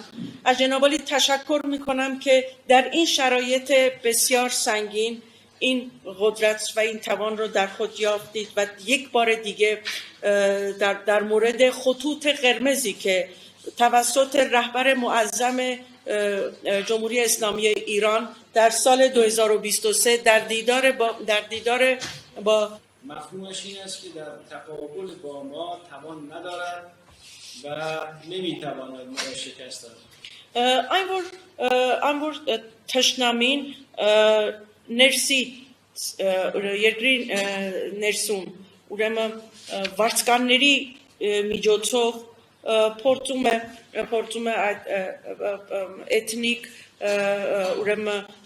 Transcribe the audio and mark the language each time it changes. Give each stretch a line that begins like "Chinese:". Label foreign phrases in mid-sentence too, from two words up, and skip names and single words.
Persian: از جناب عالی تشکر میکنم که در این شرایط بسیار سنگین این قدرت و این توان رو در خود یافتید و یک بار دیگه در مورد خطوط قرمزی که توسط رهبر معظم جمهوری اسلامی ایران در سال 2023 در دیدار با مفهومش این است که در تقابل با ما توان ندارد و نمیتواند ما را شکست دهد.
Armenian: այն որ թշնամին ներսի երկրի ներսում ուրեմն վարձկանների միջոցով փորձում է այդ էթնիկ ուրեմն